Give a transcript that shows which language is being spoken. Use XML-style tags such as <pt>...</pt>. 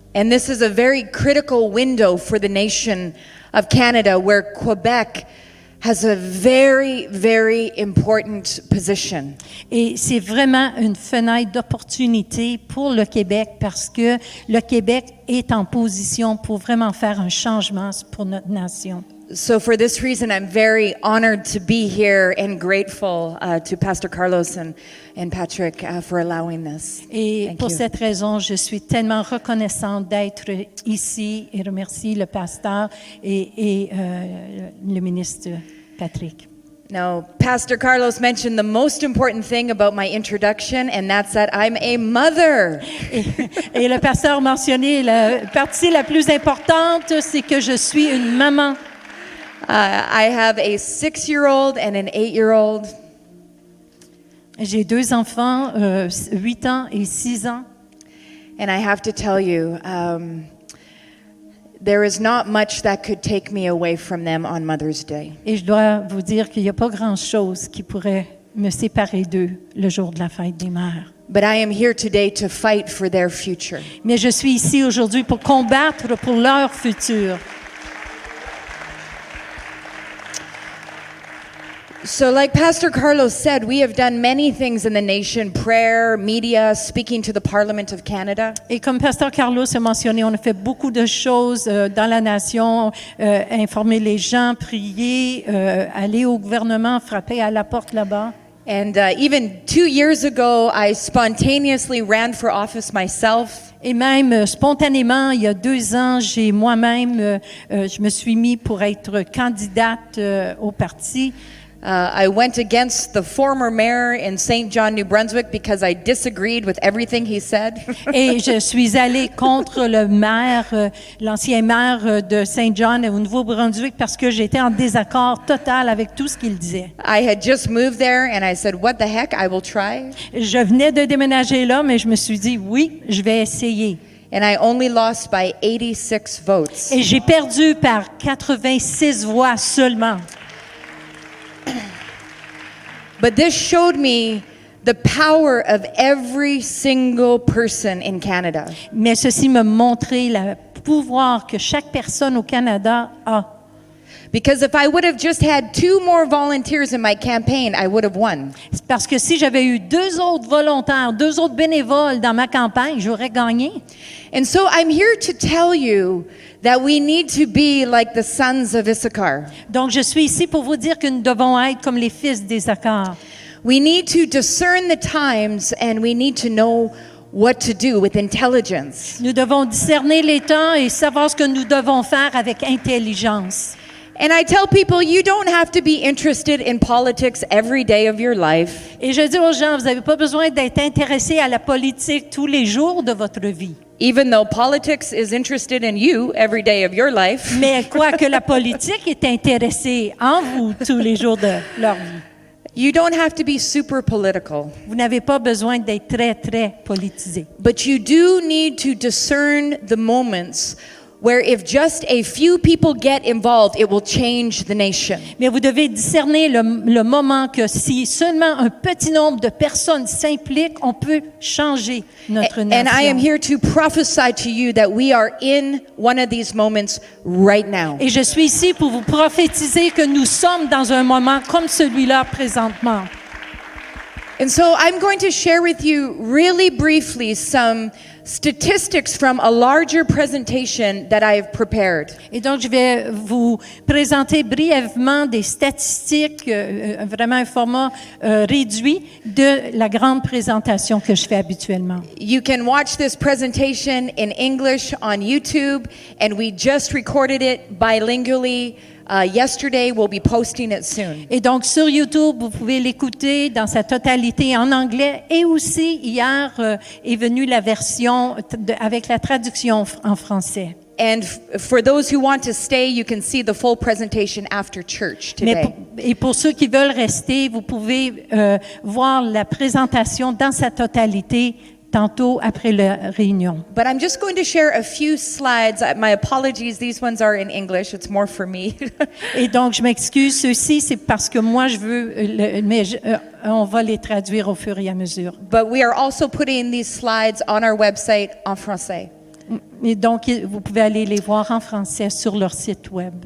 <en>And this is a very critical window for the nation of Canada, where Quebec has a very, very important position.</en> <fr>Et c'est vraiment une fenêtre d'opportunité pour le Québec parce que le Québec est en position pour vraiment faire un changement pour notre nation.</fr> <en>So for this reason, I'm very honored to be here and grateful to Pastor Carlos and Patrick for allowing this.</en> <fr>Et</fr> <en>Thank</en> <fr>pour</fr> <en>you.</en> <fr>cette raison, je suis tellement reconnaissante d'être ici et remercie le pasteur et le ministre Patrick.</fr> <en>Now, Pastor Carlos mentioned the most important thing about my introduction, and that's that I'm a mother.</en> <fr>Et le pasteur a mentionné la partie la plus importante, c'est que je suis une maman.</fr> <en>I have a 6-year-old and an 8-year-old.</en> <fr>J'ai 2 enfants, 8 ans et 6 ans.</fr> <en>And I have to tell you, there is not much that could take me away from them on Mother's Day.</en> <fr>Et je dois vous dire qu'il n'y a pas grand-chose qui pourrait me séparer d'eux le jour de la fête des mères.</fr> <en>But I am here today to fight for their future.</en> <fr>Mais je suis ici aujourd'hui pour combattre pour leur futur.</fr> <en>So like Pastor Carlos said, we have done many things in the nation, prayer, media, speaking to the Parliament of Canada.</en> <fr>Et comme Pasteur Carlos a mentionné, on a fait beaucoup de choses dans la nation, informer les gens, prier, aller au gouvernement, frapper à la porte là-bas.</fr> <en>And even 2 years ago, I spontaneously ran for office myself.</en> <fr>Et même spontanément, il y a 2 ans, j'ai moi-même, je me suis mis pour être candidate au parti.</fr> <en>I went against the former mayor in St. John, New Brunswick, because I disagreed with everything he said.</en> <fr>Et je suis allée contre le maire, l'ancien maire de Saint John au Nouveau-Brunswick parce que j'étais en désaccord total avec tout ce qu'il disait.</fr> <en>I had just moved there and I said, what the heck, I will try.</en> <fr>Je venais de déménager là, mais je me suis dit, oui, je vais essayer.</fr> <en>And I only lost by 86 votes.</en> <fr>Et j'ai perdu par 86 voix seulement.</fr> <en>But this showed me the power of every single person in Canada.</en> <fr>Mais ceci m'a montré le pouvoir que chaque personne au Canada a.</fr> <en>Because if I would have just had 2 more volunteers in my campaign, I would have won.</en> <fr>C'est parce que si j'avais eu 2 autres volontaires, 2 autres bénévoles dans ma campagne, j'aurais gagné.</fr> <en>And so I'm here to tell you that we need to be like the sons of Issachar.</en> <fr>Donc, je suis ici pour vous dire que nous devons être comme les fils d'Issachar.</fr> <en>We need to discern the times and we need to know what to do with intelligence.</en> <fr>Nous devons discerner les temps et savoir ce que nous devons faire avec intelligence.</fr> <en>And I tell people, you don't have to be interested in politics every day of your life.</en> <fr>Et je dis aux gens, vous n'avez pas besoin d'être intéressé à la politique tous les jours de votre vie.</fr> <en>Even though politics is interested in you every day of your life.</en> <fr>Mais quoique la politique est intéressée en vous tous les jours de leur vie.</fr> <en>You don't have to be super political.</en> <fr>Vous n'avez pas besoin d'être très, très politisé.</fr> <en>But you do need to discern the moments where if just a few people get involved, it will change the nation.</en> <fr>Mais vous devez discerner le moment que si seulement un petit nombre de personnes s'impliquent, on peut changer notre</fr> <en>And</en> <fr>nation.</fr> <en>I am here to prophesy to you that we are in one of these moments right now.</en> <fr>Et je suis ici pour vous prophétiser que nous sommes dans un moment comme celui-là présentement.</fr> <en>And so I'm going to share with you really briefly some statistics from a larger presentation that I have prepared.</en> <fr>Et donc, je vais vous présenter brièvement des statistiques, vraiment un format réduit de la grande présentation que je fais habituellement.</fr> <en>You can watch this presentation in English on YouTube, and we just recorded it bilingually. Yesterday, we'll be posting it soon.</en> <fr>Et donc, sur YouTube, vous pouvez l'écouter dans sa totalité en anglais. Et aussi, hier est venue la version avec la traduction en français.</fr> <en>And for those who want to stay, you can see the full presentation after church today.</en> <fr>Et pour ceux qui veulent rester, vous pouvez voir la présentation dans sa totalité tantôt après la réunion.</fr> <en>But I'm just going to share a few slides. My apologies, these ones are in English. It's more for me.</en> <fr>Et donc, je m'excuse, ceux-ci, c'est parce que moi, je veux, mais on va les traduire au fur et à mesure.</fr> <en>But we are also putting these slides on our website</en> <fr>en français. Et donc, vous pouvez aller les voir en français sur leur site web.</fr>